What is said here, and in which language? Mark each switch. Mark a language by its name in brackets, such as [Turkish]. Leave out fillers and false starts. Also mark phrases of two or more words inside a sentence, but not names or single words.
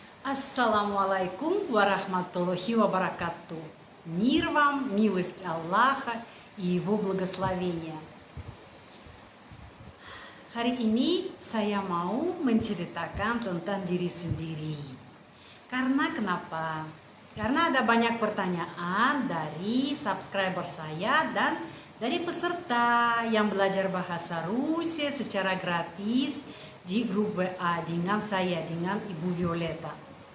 [Arabic] السلام عليكم ورحمة الله وبركاته. [Russian] Мир вам, милость Аллаха и Его благословения. [Indonesian] Hari ini saya mau menceritakan tentang diri sendiri. Karena kenapa? Karena ada banyak pertanyaan dari subscriber saya dan dari peserta yang belajar bahasa Rusia secara gratis di grup WA dengan saya, dengan Ibu Violeta.